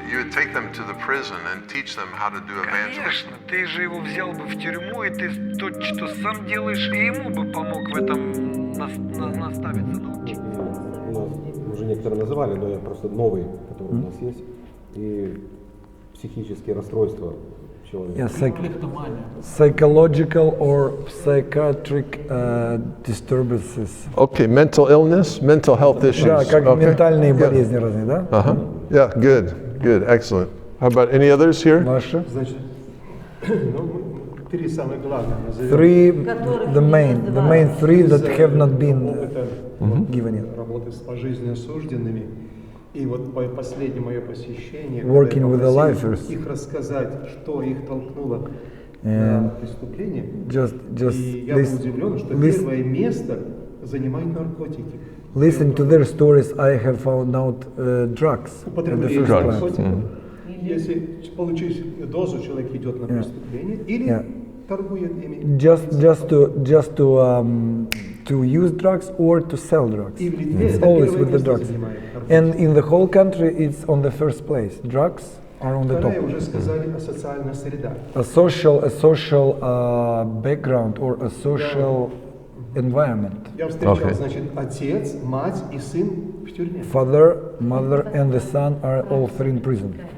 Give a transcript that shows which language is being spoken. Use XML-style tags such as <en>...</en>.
<en>take them to the prison and teach them how to do evangelism.</en> <ru>Конечно, ты же его взял бы в тюрьму, и ты то, что сам делаешь, и ему бы помог в этом наставиться, научиться. У нас уже некоторые называли, но я просто новый, который у нас есть, и психические расстройства человека.</ru> <en>Yeah, psychological or psychiatric disturbances. Okay, mental illness, mental health issues.</en> <ru>Да, как</ru> <en>Okay.</en> <ru>ментальные болезни разные, да?</ru> <en>Uh-huh. Yeah, good, excellent. How about any others here?</en> <ru>Ваши? Значит, три самых главных назовем.</ru> <en>Three, the main three that have not been given yet.</en> <ru>Работы с пожизненно осужденными. И вот последнее мое посещение,</ru> <en>Working with the</en> <ru>когда я</ru> <en>lifers.</en> <ru>попросил их рассказать, что их толкнуло на преступление. И я был удивлен, что первое место занимают наркотики.</ru> <en>Listening to their stories, I have found out drugs.</en> <ru>Употребление наркотиков. Если получить дозу, человек идет на преступление или торгует ими.</ru> <en>Just to use drugs or to sell drugs. It's always with the drugs. And in the whole country, it's on the first place. Drugs are on the top.</en> <ru>Вторая, уже сказали, о социальной среде.</ru> <en>A social background or a social environment.</en> <ru>Я встречал, значит, отец, мать и сын в тюрьме.</ru> <en>Father, mother, and the son are all three in prison.</en>